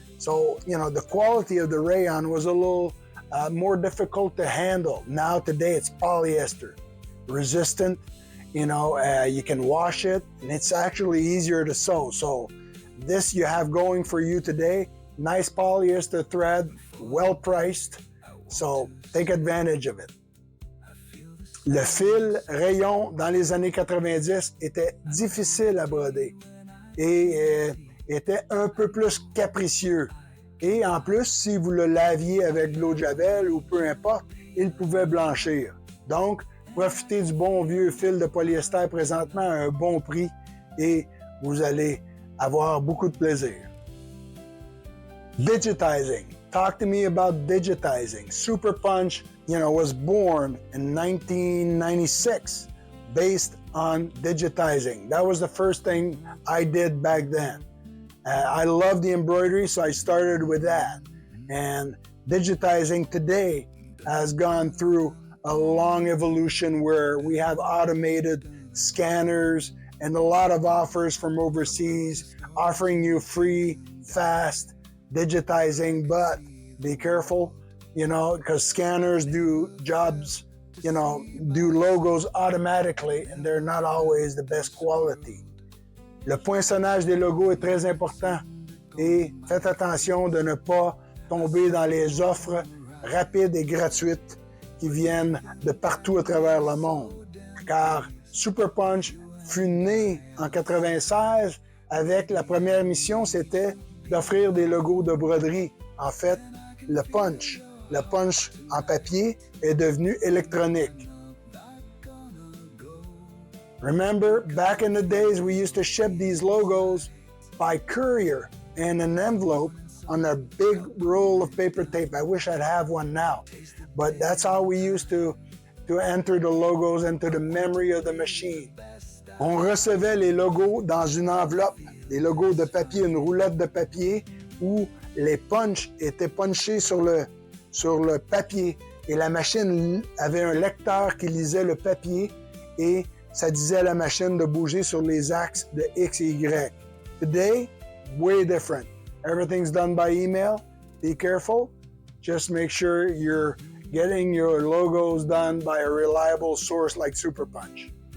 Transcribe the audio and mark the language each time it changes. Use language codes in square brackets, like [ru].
[en] So, the quality of the rayon was a little more difficult to handle. Now today it's polyester, resistant, you can wash it, and it's actually easier to sew. So this you have going for you today, nice polyester thread, well priced. So take advantage of it. [fr] Le fil rayon dans les années 90 était difficile à broder et était un peu plus capricieux. Et en plus, si vous le laviez avec de l'eau de javel ou peu importe, il pouvait blanchir. Donc, profitez du bon vieux fil de polyester présentement à un bon prix et vous allez avoir beaucoup de plaisir. [en] Digitizing. Talk to me about digitizing. Super Punch, was born in 1996 based on digitizing. That was the first thing I did back then. I love the embroidery, so I started with that. And digitizing today has gone through a long evolution where we have automated scanners and a lot of offers from overseas offering you free, fast digitizing, but be careful, because scanners do jobs, do logos automatically, and they're not always the best quality. [fr] Le poinçonnage des logos est très important et faites attention de ne pas tomber dans les offres rapides et gratuites qui viennent de partout à travers le monde. Car Super Punch fut né en 96 avec la première mission, c'était d'offrir des logos de broderie. En fait, le punch en papier est devenu électronique. [en] Remember, back in the days, we used to ship these logos by courier in an envelope on a big roll of paper tape. I wish I'd have one now, but that's how we used to enter the logos into the memory of the machine. [fr] On recevait les logos dans une enveloppe, des logos de papier, une roulette de papier où les punchs étaient punchés sur le papier et la machine avait un lecteur qui lisait le papier et ça disait à la machine de bouger sur les axes de X et Y. [en] Today, way different. Everything's done by email. Be careful. Just make sure you're getting your logos done by a reliable source like Super Punch.